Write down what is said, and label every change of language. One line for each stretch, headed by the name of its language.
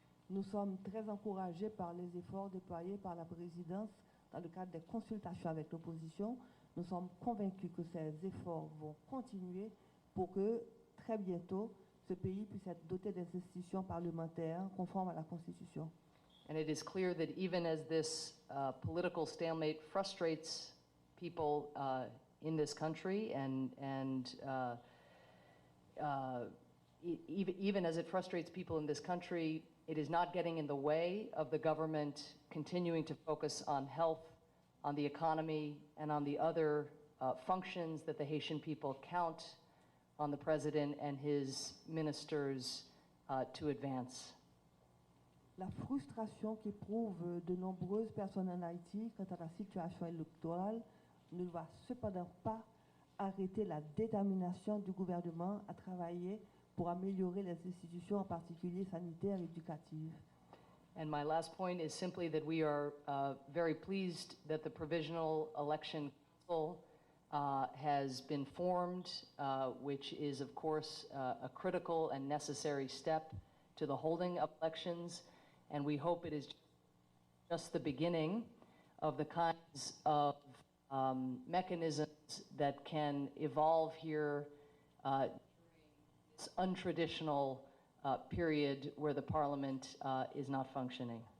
French: Nous sommes très encouragés par les efforts déployés par la présidence dans le cadre des consultations avec l'opposition. Nous sommes convaincus que ces efforts vont continuer pour que très bientôt ce pays puisse être doté des institutions parlementaires conformes à la Constitution.
English: And it is clear that even as this political stalemate frustrates people in this country, even as it frustrates people in this country, it is not getting in the way of the government continuing to focus on health, on the economy, and on the other functions that the Haitian people count on the president and his ministers to advance.
French: La frustration qu'éprouvent de nombreuses personnes en Haïti quant à la situation électorale ne doit cependant pas arrêter la détermination du gouvernement à travailler pour améliorer les institutions, en particulier sanitaires et éducatives.
English: And my last point is simply that we are very pleased that the Provisional Election Council has been formed, which is, of course, a critical and necessary step to the holding of elections. And we hope it is just the beginning of the kinds of mechanisms that can evolve here during this untraditional period where the parliament is not functioning.